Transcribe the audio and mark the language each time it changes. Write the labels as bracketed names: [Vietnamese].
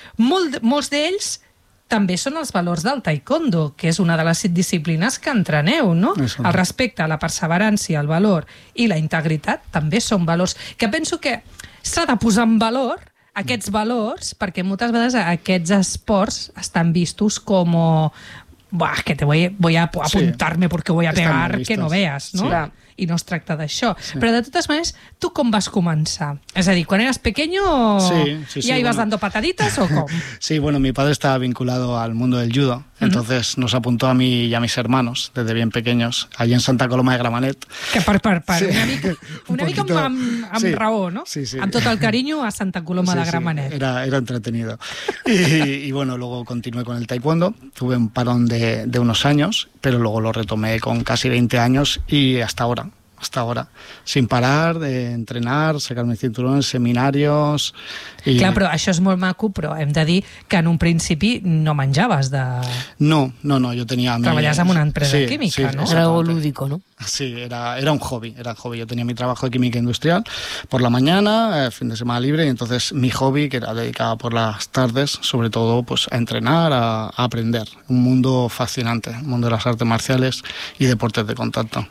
[Catalan] Molts d'ells... també són els valors del taekwondo, que és una de les disciplines que entreneu, no? El respecte, la perseverància, el valor i la integritat també són valors que penso que s'ha de posar en valor aquests valors, perquè moltes vegades aquests esports estan vistos com... [Spanish] Buah, que te voy a apuntar-me, sí, porque voy a pegar, que no veas, no? Sí. [Catalan] I no es tracta d'això. Sí. Però, de totes maneres, tu com vas començar? És a dir, quan eras [Spanish] pequeño, [Catalan] sí, [Spanish] ya ibas bueno. dando pataditas [Catalan] o com? [Spanish] Sí, bueno, mi padre estaba vinculado al mundo del judo, entonces nos apuntó a mí y a mis hermanos, desde bien pequeños, allí en Santa Coloma de Gramenet. [Catalan] Que per, sí. una mica amb sí, raó, no? Sí, sí. Amb tot el cariño a Santa Coloma sí, de Gramenet. [Spanish] Sí, era entretenido. Y bueno, luego continué con el taekwondo, tuve un parón de unos años, pero luego lo retomé con casi 20 años y hasta ahora, sin parar de entrenar, sacarme cinturones, seminarios... [Catalan] I... Clar, però això és molt maco, però hem de dir que en un principi no menjaves de... No, jo tenia... Treballaves amb una empresa sí, de química, sí, no? [Spanish] Era algo lúdico, no? Sí, era un hobby, era un hobby. Yo tenía mi trabajo de química industrial por la mañana, fin de semana libre, y entonces mi hobby, que era dedicado por las tardes, sobre todo pues, a entrenar, a aprender. Un mundo fascinante, el mundo de las artes marciales y deportes de contacto.